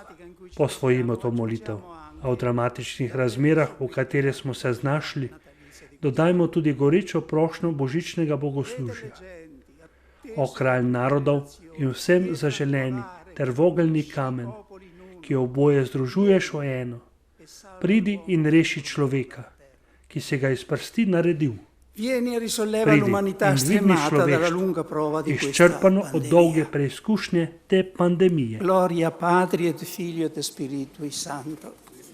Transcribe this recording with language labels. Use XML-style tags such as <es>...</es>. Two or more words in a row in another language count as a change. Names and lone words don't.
<sl>Posvojimo to molitev, a v dramatičnih razmerah, v katere smo se znašli, dodajmo tudi gorečo prošnjo božičnega bogoslužja. O kralj narodov in vsem zaželeni ter vogelni kamen, ki oboje združuješ v eno, pridi in reši človeka, ki se ga iz prsti naredil.</sl> <it>Vieni e risolleva</it> <sl>Pridi</sl> <it>l'umanità</it> <sl>in dvigni</sl> <it>stremata dalla lunga prova di questa</it> <sl>izčrpano od</sl> <it>pandemia.</it> <sl>dolge preizkušnje te pandemije.</sl> <la>Gloria Patri et Filio et Spiritui Sancto.</la>